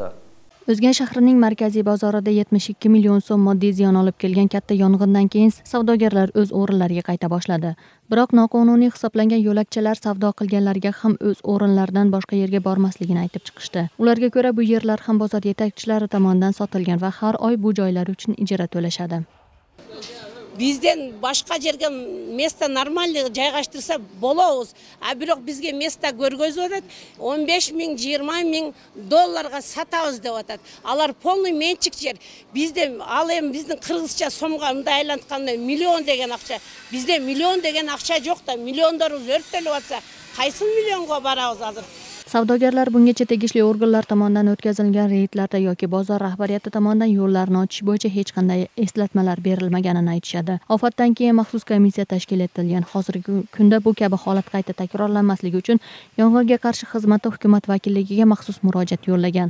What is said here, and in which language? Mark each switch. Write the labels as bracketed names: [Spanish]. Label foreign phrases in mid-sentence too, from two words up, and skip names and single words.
[Uzbek] O'zgan shahrining markaziy bozorida 72 million so'm moddiy ziyon olib kelgan katta yong'indan keyin savdogarlar o'z o'rinlariga qayta boshladi. Biroq noqonuniy hisoblangan yo'lakchalar savdo qilganlarga ham o'z o'rinlaridan boshqa yerga bormasligini aytib chiqishdi. Ularga ko'ra bu yerlar ham bozor yetakchilari tomonidan sotilgan va har oy bu joylar uchun ijara to'lashadi. [Kyrgyz] Бизден башка жерге [Russian] место нормально [Kyrgyz] жайгаштырса болобуз. Бирок бизге место көргөзүп атат. 15 миң, 20 миң долларга сатабыз деп атат. Алар полный менчик жер. Бизде ал эми биздин кыргызча сомго мындай айлантканда миллион деген акча. Бизде миллион деген акча жок да. Миллиондорубуз өрттөлүп атса, кайсы миллионго барабыз азыр? [Uzbek] Savdogarlar bungacha tegishli organlar tomonidan o'tkazilgan reydlarda yoki bozor rahbariyati tomonidan yo'llarni ochish bo'yicha hech qanday eslatmalar berilmaganini aytishadi. Ofatdan keyin maxsus komissiya tashkil etilgan. Hozirgi kunda bu kabi holat qayta takrorlanmasligi uchun yong'inga qarshi xizmati hukumat vakilligiga maxsus murojaat yo'llagan.